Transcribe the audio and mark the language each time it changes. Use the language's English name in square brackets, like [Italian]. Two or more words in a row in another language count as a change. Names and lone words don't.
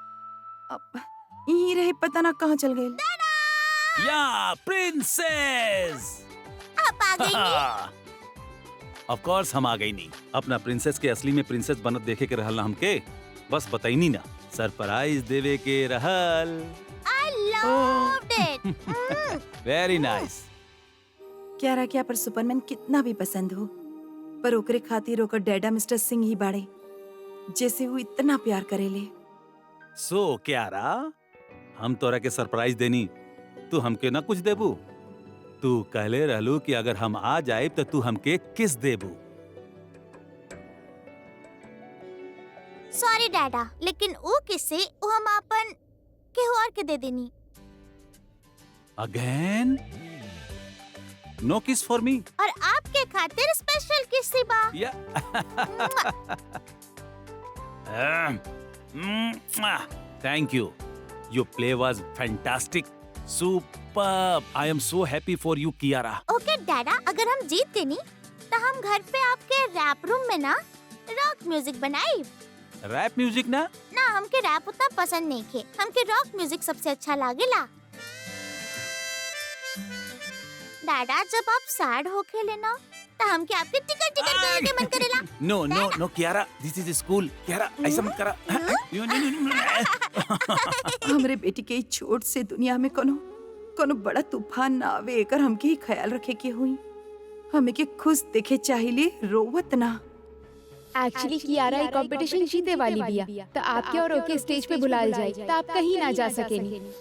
[Bhojpuri] अब यहीं रहे, पता ना कहाँ चल गए। या प्रिंसेस! आप आ गई? [English] of course [Bhojpuri] हम आ गई नहीं। अपना प्रिंसेस के असली में प्रिंसेस बनत देखे के रहल ना हमके, बस बताइनी ना, सरप्राइज देवे के रहल। [English] I loved it. very nice. [Bhojpuri] क्यारा क्या पर सुपरमैन कितना भी पसंद हो, पर ओकरे खातिर ओकर डैडा मिस्टर सिंह ही बाड़े, जैसे वो इतना प्यार करेले। सो क्यारा, हम तोरा के सरप्राइज देनी, तू हमके ना कुछ देबू? तू कहले रहलू कि अगर हम आ जाए तो तू हमके किस देबू। सॉरी डैडा, लेकिन वो किससे वो हम अपन केहू और के दे देनी। [English] Again? No kiss for me? [Bhojpuri] और आपके खातिर स्पेशल किस सी बा। [English] Yeah thank you, your play was fantastic, superb. I am so happy for you Kiyara. [Bhojpuri] ओके डैडा, अगर हम जीत गए नी तो हम घर पे आपके [English] rap room [Bhojpuri] में ना [English] rock music [Bhojpuri] बनाई। [English] rap music [Bhojpuri] ना? ना, हमके रैप उतना पसंद नहीं खे, हमके [English] rock music [Bhojpuri] सबसे अच्छा लागेला। डैडा, जब आप सैड होके लेना तो हमके आपके टिकट टिकट करे के मन करेला। [English] No no no Kiyara, this is school. [Bhojpuri] कियारा ऐसा मत करा। हमरे बेटी के छोट से दुनिया में कोनो बड़ा तूफान ना आवे, एकर हमके ही ख्याल रखे के हुई। हमें के खुश देखे चाहिए, रोवत ना। एक्चुअली कियारा ये कंपटीशन जीते वाली बिया तो आपके और ओके स्टेज पे बुलाल जाए तो आप कहीं ना जा सकेनी।